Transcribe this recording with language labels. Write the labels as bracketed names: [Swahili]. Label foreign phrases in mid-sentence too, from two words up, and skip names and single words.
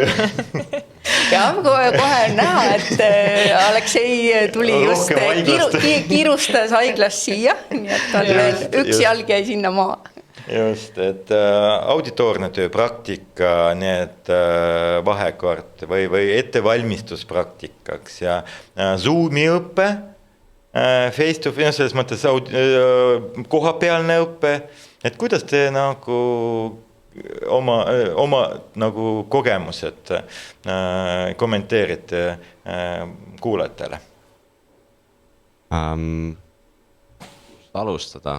[Estonian] Ja kohe näha, et Aleksei tuli just kiirustas haiglast siia, nii et on veel üks jalg jäi sinna maa. Just, et auditoorne töö, praktika, need vahekord või ettevalmistuspraktikaks ja Zoomi õppe, [English] face to face, [Estonian] selles mõttes kohapealne õppe, et kuidas te nagu oma nagu kogemused kommenteerite kuulajatele? Alustada.